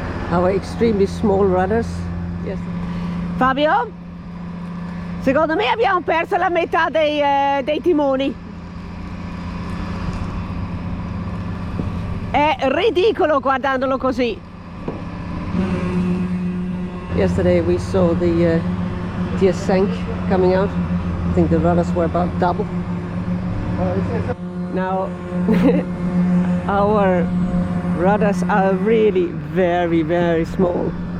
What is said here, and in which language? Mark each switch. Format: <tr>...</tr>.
<en>Our extremely small rudders. Yes. Fabio?</en> <it>Secondo me abbiamo perso la metà dei timoni. È ridicolo guardandolo così.</it> <en>Yesterday we saw the Sank coming out. I think the rudders were about double. Now our rudders are really very, very small.</en>